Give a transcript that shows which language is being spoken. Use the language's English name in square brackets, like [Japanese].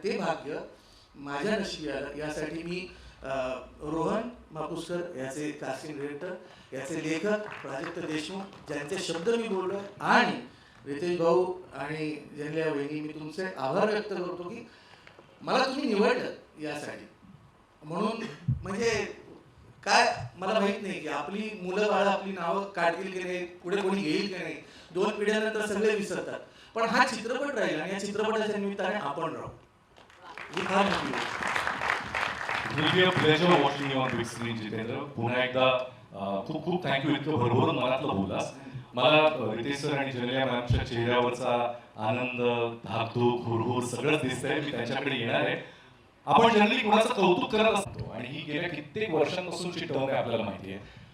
[Marathi] ते भाग्य माझ्या नशिबी आलं. यासाठी मी रोहन मापुसकर याचे कास्टिंग डिरेक्टर, याचे लेखक प्राजक्त देशमुख, ज्यांचे शब्द मी बोललो, आणि रितेश भाऊ आणि जनल्या वहिनी, मी तुमचे आभार व्यक्त करतो की मला तुम्ही निवडलं यासाठी. म्हणून म्हणजे काय मला माहित नाही की आपली मुलं बाळं आपली नावं काढतील की नाही, पुढे कोणी घेईल की नाही, 2 पिढ्यानंतर सगळे विसरतात, पण हा चित्रपट राहील आणि या चित्रपटाच्या निमित्ताने आपण राहू. ही फार मोठी गोष्ट. [English] It will be a pleasure watching you on big screen, Jitendra. [Marathi] पुन्हा एकदा खूप खूप थँक्यू, इतकं भरभरून मनातलं बोललास. मला रितेश सर आणि जनलिया मॅमच्या चेहऱ्यावरचा आनंद, धाकधूक, हुरहुर सगळंच दिसतंय. मी त्यांच्याकडे येणार आहे. आपण जनरली कोणाचं कौतुक करत असतो आणि ही गेल्या कित्येक वर्षांपासूनची टर्म आहे, आपल्याला माहिती आहे.